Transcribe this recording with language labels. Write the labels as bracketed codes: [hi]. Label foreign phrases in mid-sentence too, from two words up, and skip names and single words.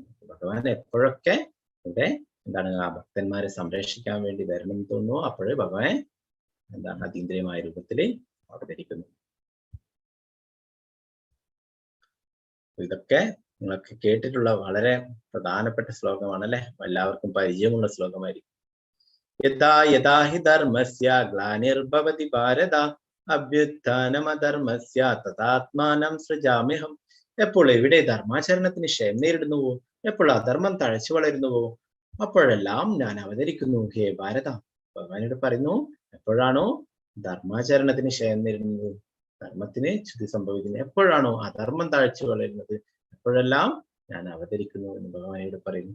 [ml] ഭഗവാൻ എപ്പോഴൊക്കെ ഇവിടെ എന്താണ് ആ ഭക്തന്മാരെ സംരക്ഷിക്കാൻ വേണ്ടി വരണം എന്ന് തോന്നുന്നു, അപ്പോഴേ ഭഗവാൻ എന്താണ് അതീന്ദ്രിയമായ രൂപത്തിൽ അവതരിക്കുന്നു. ഇതൊക്കെ നിങ്ങളൊക്കെ കേട്ടിട്ടുള്ള വളരെ പ്രധാനപ്പെട്ട ശ്ലോകമാണ് അല്ലെ. എല്ലാവർക്കും പരിചയമുള്ള ശ്ലോകമായിരിക്കും. [sa] യഥാ യഥാ ഹി ധർമ്മസ്യ ഗ്ലാനിർഭവതി ഭാരത അഭ്യുത്ഥാനമധർമ്മസ്യ തഥാത്മാനം സൃജാമ്യഹം. [ml] എപ്പോൾ എവിടെ ധർമാചരണത്തിന് ക്ഷയം നേരിടുന്നുവോ, എപ്പോൾ അധർമ്മം തഴച്ചു വളരുന്നുവോ, അപ്പോഴെല്ലാം ഞാൻ അവതരിക്കുന്നു ഹേ ഭാരത. ഭഗവാനോട് പറയുന്നു, എപ്പോഴാണോ ധർമാചരണത്തിന് ക്ഷയം നേരിടുന്നത്, ധർമ്മത്തിന് ചുതി സംഭവിക്കുന്നത്, എപ്പോഴാണോ അധർമ്മം തഴച്ചു വളരുന്നത്, എപ്പോഴെല്ലാം ഞാൻ അവതരിക്കുന്നു എന്ന് ഭഗവാനോട് പറയുന്നു.